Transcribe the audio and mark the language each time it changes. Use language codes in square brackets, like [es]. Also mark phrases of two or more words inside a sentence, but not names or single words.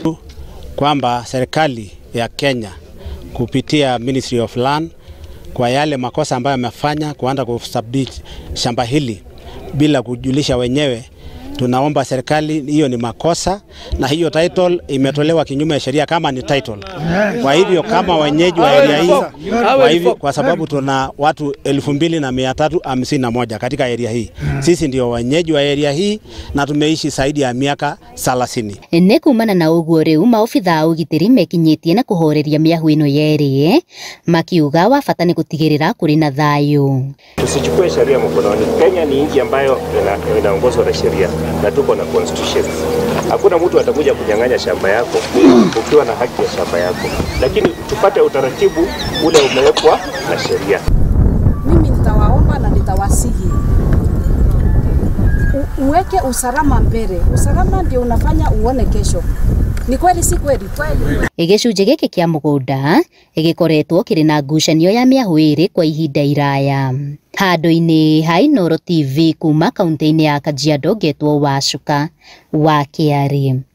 [sw] Kwamba serikali ya Kenya kupitia [en] Ministry of Land [sw] kwa yale makosa ambayo amefanya kuanza kusubdit shamba hili bila kujulisha wenyewe, tunaomba serikali, hiyo ni makosa na hiyo title imetolewa kinyume ya sheria kama ni title. Kwa hivyo kama wenyeji wa area hii, kwa sababu tuna watu 2,351 katika area hii. Sisi ndio wenyeji wa area hii na tumeishi zaidi ya miaka 30. [ki] Ne kumana na uguo riu maofitha ugitiri mekinyitie na kuhoreria miahu ino yeri makiuga wa bata ni gutigirira kuri na thayu. [sw] Tusichukue sheria mkononi. Kenya ni nchi ambayo inaongozwa na sheria na tuko na constitution. Hakuna mtu atakuja kunyang'anya shamba yako ukiwa na haki ya shamba yako, lakini tupate utaratibu ule umewekwa na sheria. Mimi nitawaomba na nitawasihi uweke usalama mbele. Usalama ndio unafanya uone kesho. Ni kweli si kweli? [ki] Igicunje giki kia mugunda igikoretwo kiri na ngucanio ya miahu iri kwa ihinda iraya. Handu-ini ha Inooro TV kuma kaunti-ini ya Kajiado, getwo Wacuka wa Kiari.